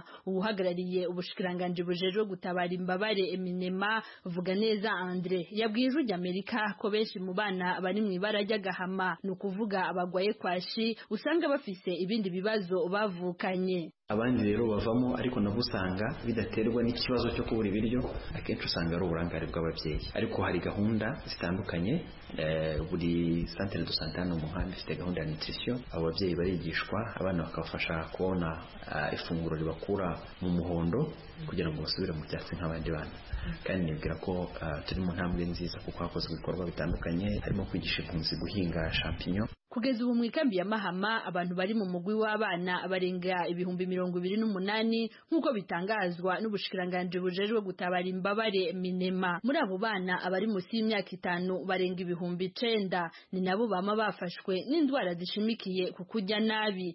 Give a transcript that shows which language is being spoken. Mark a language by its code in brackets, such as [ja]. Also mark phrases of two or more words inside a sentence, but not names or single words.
[rn] Ubuhagarariye ubushikiranganje bujejwe gutabara imbabare Eminema vuga neza Andre yabwiye Ijwi ry'Amerika ko benshi mu bana bari mu ibara ry'agahama no kuvuga abagwaye kwashi usanga bafise ibindi bibazo bavukanye. [rw] Abandi rero bavamo ariko nabo usanga bidaterwa n'ikibazo cyo kubura ibiryo, akenshi usanga ari uburangare bw'ababyeyi. Ariko hari gahunda zitandukanye, buri [fr] centre de santé [rw] no muhanda ifite gahunda ya nutrition. Ababyeyi barigishwa, abana bakabafasha kubona ifunguro ribakura mu muhondo kugira ngo basubire mu byatsi nk'abandi bana. Kandi nibwira ko turi mu ntambwe nziza kuko hakozwe ibikorwa bitandukanye, harimo kwigisha impunzi guhinga champignon. [rn] Kugeza ubu mu ikambi ya Mahama abantu bari mu mugwi w'abana barenga 28,000 nk'uko bitangazwa n'ubushikiranganje bujejwe gutabara imbabare Minema. Muri abo bana abari munsi y'imyaka 5 barenga 9,000 ni nabo bama bafashwe n'indwara zishimikiye ku kurya nabi.